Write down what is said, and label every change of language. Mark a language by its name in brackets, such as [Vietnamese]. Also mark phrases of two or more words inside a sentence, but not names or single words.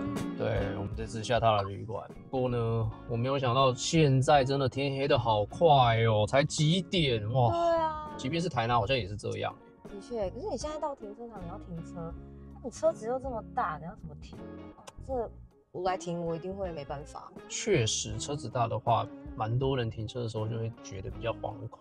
[Chinese] 对，我们这次下榻了旅馆。不过呢，我沒有想到現在真的天黑的好快哦，才幾點哇？對啊，即便是台南好像也是這樣。的確，可是你現在到停車場你要停車，你車子又這麼大，你要怎麼停？這我來停，我一定會沒辦法。確實，車子大的話，蠻多人停車的時候就會覺得比較惶恐。